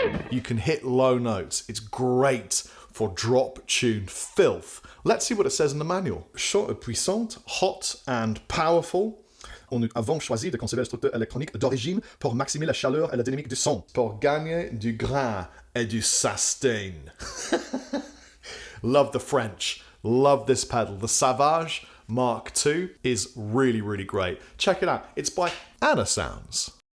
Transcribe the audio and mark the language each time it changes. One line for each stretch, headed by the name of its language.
English: You can hit low notes. It's great for drop tune filth. Let's see what it says in the manual.
French: Chaud et puissante,
English: hot and powerful.
French: On avons choisi de concevoir le structure électronique d'origine pour maximiser la chaleur et la dynamique du son. Pour gagner du grain et du sustain.
English: Love the French. Love this pedal. The Savage Mark II is really, really great. Check it out. It's by Andertons.